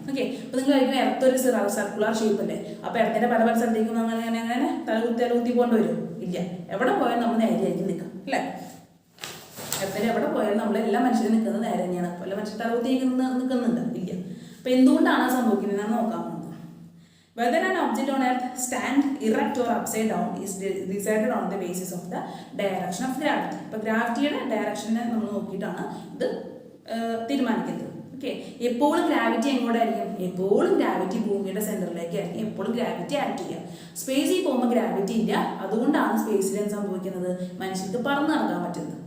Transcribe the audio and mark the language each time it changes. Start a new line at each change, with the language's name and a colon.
Malayalam: Okay, അപ്പോൾ നിങ്ങൾ കഴിക്കുമ്പോൾ എർത്തൊരു സർക്കുലർ ഷേപ്പ് അല്ലേ. അപ്പോൾ എർത്തിൻ്റെ പല പല സ്ഥലത്തേക്കും നമ്മൾ അങ്ങനെ തലകുത്തി പോകേണ്ടി വരും? ഇല്ല. എവിടെ പോയാലും നമ്മൾ നേരെയായിരിക്കും നിൽക്കാം അല്ലേ. എർത്തിൻ്റെ എവിടെ പോയാലും നമ്മൾ എല്ലാ മനുഷ്യരും നിൽക്കുന്നത് നേരെ തന്നെയാണ്. പല മനുഷ്യർ തലകുത്തി നിൽക്കുന്നുണ്ട്? ഇല്ല. അപ്പോൾ എന്തുകൊണ്ടാണ് സംഭവിക്കുന്നതെന്നാണ് നോക്കാൻ പോകുന്നത്.
English: Whether an object on earth stand erect or upside down is decided on the basis of the direction of gravity.
Malayalam: അപ്പോൾ ഗ്രാവിറ്റിയുടെ ഡയറക്ഷനെ നമ്മൾ നോക്കിയിട്ടാണ് ഇത് തീരുമാനിക്കുന്നത്. ഓക്കെ, എപ്പോഴും ഗ്രാവിറ്റി എങ്ങോട്ടായിരിക്കും? എപ്പോഴും ഗ്രാവിറ്റി ഭൂമിയുടെ സെൻറ്ററിലേക്ക് ആയിരിക്കും എപ്പോഴും ഗ്രാവിറ്റി ആക്ട് ചെയ്യുക. സ്പേസിൽ പോകുമ്പോൾ ഗ്രാവിറ്റി ഇല്ല. അതുകൊണ്ടാണ് സ്പേസിൽ എന്ത് സംഭവിക്കുന്നത്? മനുഷ്യർക്ക് പറന്ന് നടക്കാൻ പറ്റുന്നത്.